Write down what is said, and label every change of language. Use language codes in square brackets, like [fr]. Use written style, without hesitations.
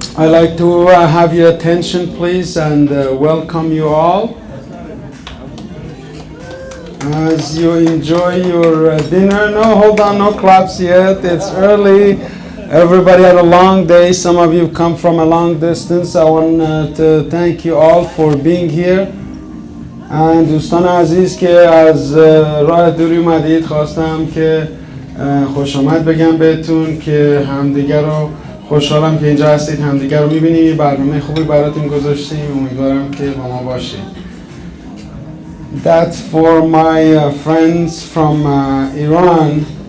[en] I'd like to have your attention, please, and welcome you all. As you enjoy your dinner, no, hold on, no claps yet. It's early. Everybody had a long day. Some of you come from a long distance. I want to thank you all for being here. [fa] And دوستان عزیز که از راه دوری اومدید خواستم که خوش آمد بگم بهتون که همدیگر رو خوشحالم که اینجا هستید، همدیگر رو میبینیم. برنامه خوبی براتون گذاشتیم، امیدوارم که با ما باشید. [en] That's for my friends from Iran.